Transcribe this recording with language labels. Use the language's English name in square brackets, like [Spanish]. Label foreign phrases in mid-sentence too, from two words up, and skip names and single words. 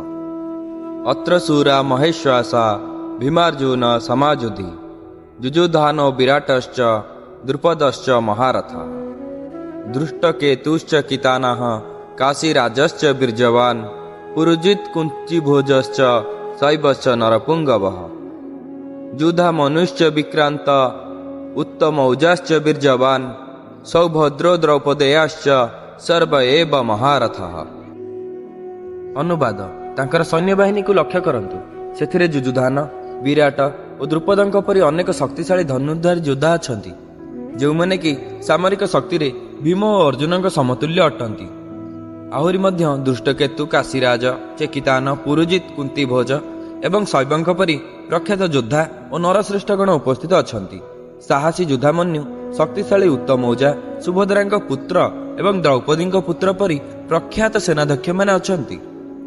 [Sanskrit] अत्र सूरा महेश्वासा भीमार्जुन समाजुधि जुजुधानो विराटश्च द्रुपदश्च महारथ दृष्टकेतुश्च कितानः काशीराजश्च बीर्जवान् पुरुजित् कुञ्चिभोजश्च शैवश्च नरपुङ्गवः जुधा मनुश्च विक्रान्त उत्तमौजाश्च बीर्जवान् सौभद्रो द्रौपदेयाश्च सर्व एव महारथः। [Odia] ଅନୁବାଦ ତାଙ୍କର ସୈନ୍ୟବାହିନୀକୁ ଲକ୍ଷ୍ୟ କରନ୍ତୁ। ସେଥିରେ ଯୁଯୁଧାନ, ବିରାଟ ଓ ଦ୍ରୁପଦଙ୍କ ପରି ଅନେକ ଶକ୍ତିଶାଳୀ ଧନୁର୍ଧାରୀ ଯୋଦ୍ଧା ଅଛନ୍ତି, ଯୋଉମାନେ କି ସାମରିକ ଶକ୍ତିରେ ଭୀମ ଓ ଅର୍ଜୁନ ସମତୁଲ୍ୟ ଅଟନ୍ତି। ଆହୁରି ମଧ୍ୟ ଦୁଷ୍ଟକେତୁ, କାଶୀରାଜ, ଚେକିତାନ, ପୁରୁଜିତ, କୁନ୍ତୀଭୋଜ ଏବଂ ଶୈବଙ୍କ ପରି ପ୍ରଖ୍ୟାତ ଯୋଦ୍ଧା ଓ ନରଶ୍ରେଷ୍ଠଗଣ ଉପସ୍ଥିତ ଅଛନ୍ତି। ସାହସୀ ଯୁଦ୍ଧାମନ୍ୟୁ, ଶକ୍ତିଶାଳୀ ଉତ୍ତମୌଜା, ସୁଭଦ୍ରାଙ୍କ ପୁତ୍ର ଏବଂ ଦ୍ରୌପଦୀ ପୁତ୍ର ପରି ପ୍ରଖ୍ୟାତ ସେନାଧ୍ୟକ୍ଷ ମାନେ ଅଛନ୍ତି।